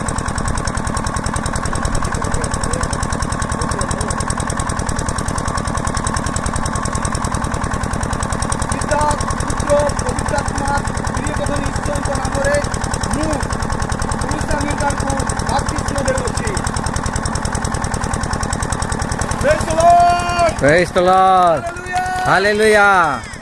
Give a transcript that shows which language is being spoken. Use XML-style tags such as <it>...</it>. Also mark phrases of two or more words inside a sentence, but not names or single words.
<or>ପିତା ପୁତ୍ର ପବିତ୍ରାତ୍ମା ପ୍ରିୟବଦନ ଈଶ୍ୱରଙ୍କ ନାମରେ ମୁଁ ପୁରୁଷା ମିର୍ଗାଙ୍କୁ ବାପ୍ତିସ୍ମ ଦେଉଅଛି।</or> <en>Praise the Lord! Praise the Lord. Hallelujah! Hallelujah.</en>